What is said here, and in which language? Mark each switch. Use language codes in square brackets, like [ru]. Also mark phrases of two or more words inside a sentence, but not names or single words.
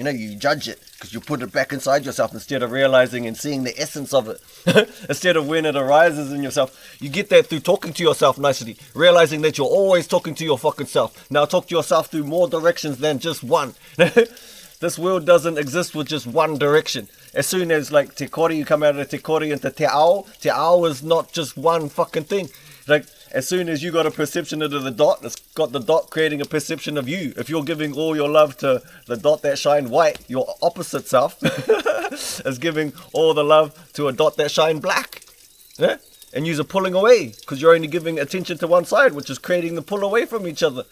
[en] You judge it because you put it back inside yourself instead of realizing and seeing the essence of it. Instead of when it arises in yourself, you get that through talking to yourself nicely, realizing that you're always talking to your fucking self. Now talk to yourself through more directions than just one. This world doesn't exist with just one direction. As soon as like [mi] te kore, [en] you come out of [mi] te kore [en] into [mi] te ao [en] is not just one fucking thing. Like, as soon as you got a perception of the dot, it's got the dot creating a perception of you. If you're giving all your love to the dot that shine white, your opposite self is giving all the love to a dot that shine black. And you're pulling away because you're only giving attention to one side, which is creating the pull away from each other.